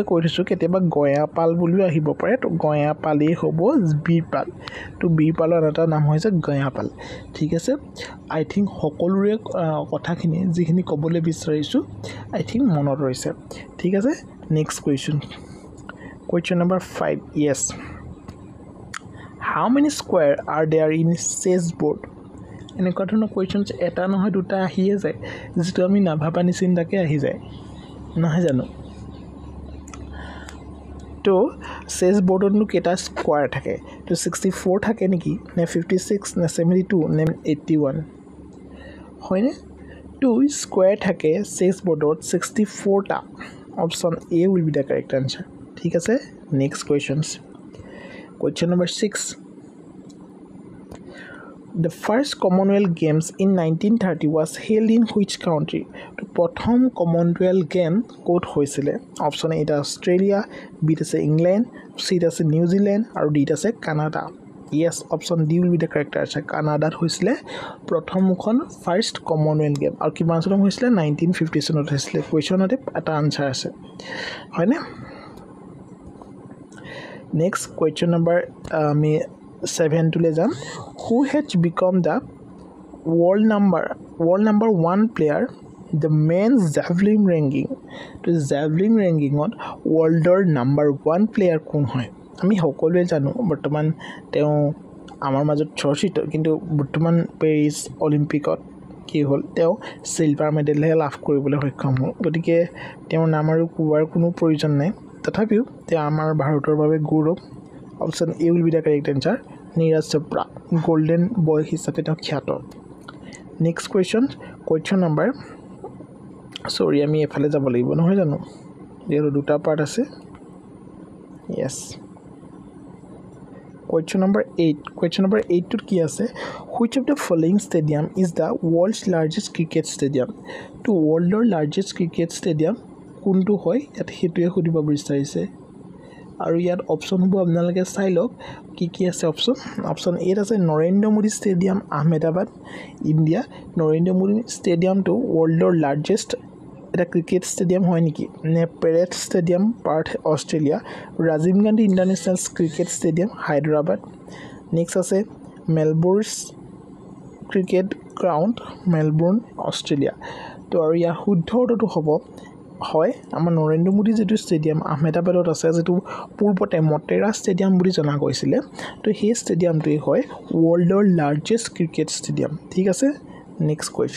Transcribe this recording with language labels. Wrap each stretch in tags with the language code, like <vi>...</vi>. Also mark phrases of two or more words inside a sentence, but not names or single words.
<as>কৈ থৈছোঁ কেতিয়াবা গয়াপাল বুলিও আহিব পাৰে তো গয়াপালেই হ'ব বীৰপাল তো বীৰপালৰ এটা নাম হৈছে গয়াপাল ঠিক আছে</as> <en>I think</en> <as>সকলোৰে কথাখিনি যিখিনি ক'বলৈ বিচাৰিছোঁ</as> <en>I think</en> <as>মনত ৰৈছে ঠিক আছে</as> <en>next question number</en> <as>5</as> <en>yes how many square are there in chessboard</en> <as>এনেকুৱা ধৰণৰ কুৱেশ্যনছ এটা নহয় দুটা আহিয়ে যায় যিটো আমি নাভাবা নিচিন্তাকে আহি যায় নহয় জানো তো চেছ বৰ্ডতনো কেইটা স্কোৱাৰ থাকে তো 64 থাকে নেকি নে 56 নে 72 নে 81 হয়নে তো স্কোৱাৰ থাকে চেছ বৰ্ডত 64টা</as> <en>option A will be the correct answer</en> <as>ঠিক আছে</as> <en>next question number</en> <as>6</as> <en>The first Commonwealth Games in 1930 was held in which country?</en> <as>তো প্ৰথম Commonwealth Game ক'ত হৈছিলে অপশ্যন এ অষ্ট্ৰেলিয়া বিত আছে ইংলেণ্ড চিত আছে নিউজিলেণ্ড আৰু ডিত আছে কানাডা</as> <en>yes option D will be the correct answer</en> <as>কানাডাত হৈছিলে প্ৰথমখন ফাৰ্ষ্ট Commonwealth Game আৰু কিমান চনত হৈছিলে 1950 চনত হৈছিলে কুৱেশ্যনতে এটা আনসাৰ আছে হয়নে</as> <en>next question number</en> <as>আমি 7 to যাম</as> <en>who has become the world number 1 player the men's javelin ranking to javelin ranking on worldৰ number 1 player</en> <as>কোন হয় আমি সকলোৱে জানো বৰ্তমান তেওঁ আমাৰ মাজত চৰ্চিত কিন্তু বৰ্তমান পেৰিছ অলিম্পিকত কি হ'ল তেওঁ সিলভাৰ মেডেলহে লাভ কৰিবলৈ সক্ষম হ'ল গতিকে তেওঁৰ নাম আৰু কোৱাৰ কোনো প্ৰয়োজন নাই তথাপিও তেওঁ আমাৰ ভাৰতৰ বাবে গৌৰৱ</as> <en>Option A will be the correct answer.</en> <as>Neeraj Chopra,</as> <en>golden boy</en> <as>হিচাপে তেওঁ খ্যাত</as> <en>next question number</en> <as>সৰি আমি এফালে যাব লাগিব নহয় জানো এৰ দুটা পাৰ্ট আছে</as> <en>yes question number 8</en> <as>টোত কি আছে</as> <en>which of the following stadium is the world's largest cricket stadium</en> <as>to</as> <en>worldৰ largest cricket stadium</en> <as>কোনটো হয় ইয়াত হেতুৱে খুদিব বিচাৰিছে আৰু ইয়াত অপশ্যন হ'ব আপোনালোকে চাই লওক কি আছে অপশ্যন এ আছে নৰেন্দ্ৰ মোদী ষ্টেডিয়াম আহমেদাবাদ ইণ্ডিয়া নৰেন্দ্ৰ মোদী ষ্টেডিয়ামটো</as> <en>worldৰ largest</en> <as>এটা ক্ৰিকেট ষ্টেডিয়াম হয় নেকি নে পেৰেড ষ্টেডিয়াম পাৰ্থ অষ্ট্ৰেলিয়া ৰাজীৱ গান্ধী ইণ্টাৰনেশ্যনেল ক্ৰিকেট ষ্টেডিয়াম হায়দৰাবাদ নেক্সট আছে মেলবৰ্ণ ক্ৰিকেট গ্ৰাউণ্ড মেলবৰ্ণ অষ্ট্ৰেলিয়া তো আৰু ইয়াৰ শুদ্ধ উত্তৰটো হ'ব হয় আমাৰ নৰেন্দ্ৰ মোদী যেটো ষ্টেডিয়াম আহমেদাবাদত আছে যেটো পূৰ্বতে মটেৰা ষ্টেডিয়াম বুলি জনা গৈছিলে তো সেই ষ্টেডিয়ামটোই হয়</as> <en>worldৰ largest cricket stadium</en> <as>ঠিক আছে নেক্সট</as>